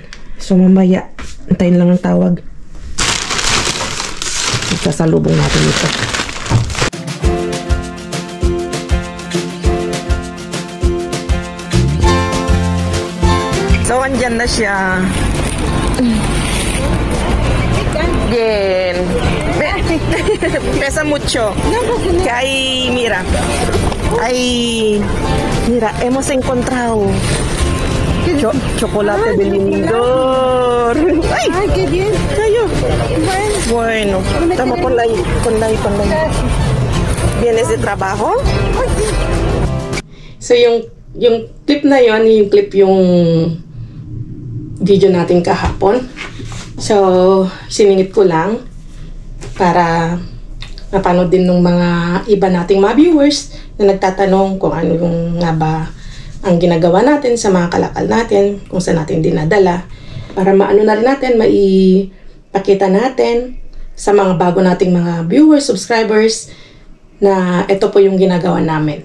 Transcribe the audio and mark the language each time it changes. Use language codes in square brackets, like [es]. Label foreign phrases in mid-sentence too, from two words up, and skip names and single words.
[tl] So, mamaya, antayin lang ang tawag. Sasalubong natin ito. So, andyan na siya. [es] Bien. Pesa mucho. Kay Mira. Ay, mira, hemos encontrado chocolate de Lindor. Ay, qué bien. Bueno, estamos con la. ¿Vienes de trabajo? [tl] So, yung clip na yon, yung clip yung video natin kahapon. So, siningit ko lang para napanood din ng mga iba nating mga viewers na nagtatanong kung ano yung nga ba ang ginagawa natin sa mga kalakal natin, kung saan natin dinadala, para maano na rin natin, maipakita natin sa mga bago nating mga viewers, subscribers, na ito po yung ginagawa namin.